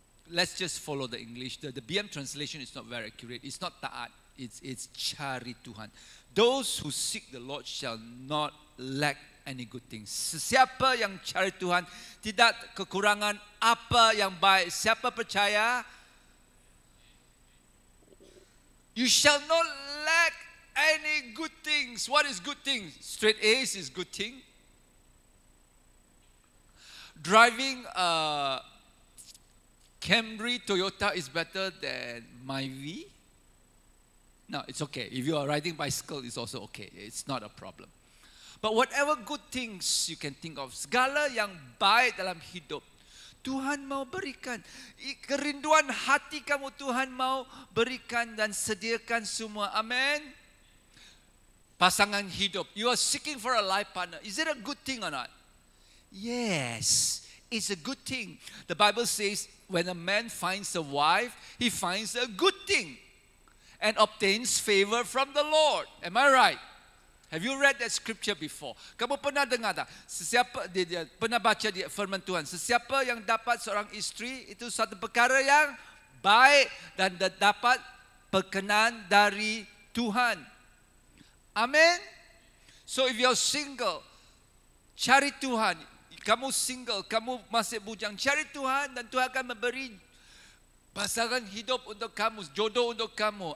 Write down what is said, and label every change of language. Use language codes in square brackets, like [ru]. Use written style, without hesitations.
[en] Let's just follow the English. The BM translation is not very accurate. It's not taat. It's [ms] cari Tuhan. [en] Those who seek the Lord shall not lack any good things. [ms] Sesiapa yang cari Tuhan tidak kekurangan apa yang baik. Siapa percaya? [en] You shall not lack any good things. What is good things? Straight A's is good thing. Driving Camry, Toyota is better than Myvi? No, it's okay. If you are riding bicycle, it's also okay. It's not a problem. But whatever good things you can think of, [ms] segala yang baik dalam hidup, Tuhan mau berikan. Kerinduan hati kamu Tuhan mau berikan dan sediakan semua. Amen. Pasangan hidup. [en] You are seeking for a life partner. Is it a good thing or not? Yes, it's a good thing. The Bible says, when a man finds a wife, he finds a good thing and obtains favor from the Lord. Am I right? Have you read that scripture before? [ms] Kamu pernah dengar tak? Sesiapa dia pernah baca di firman Tuhan, sesiapa yang dapat seorang istri itu satu perkara yang baik dan dapat perkenan dari Tuhan. Amen. [en] So if you're single, [ms] cari Tuhan. Kamu single, kamu masih bujang, cari Tuhan dan Tuhan akan memberi pasangan hidup untuk kamu, jodoh untuk kamu.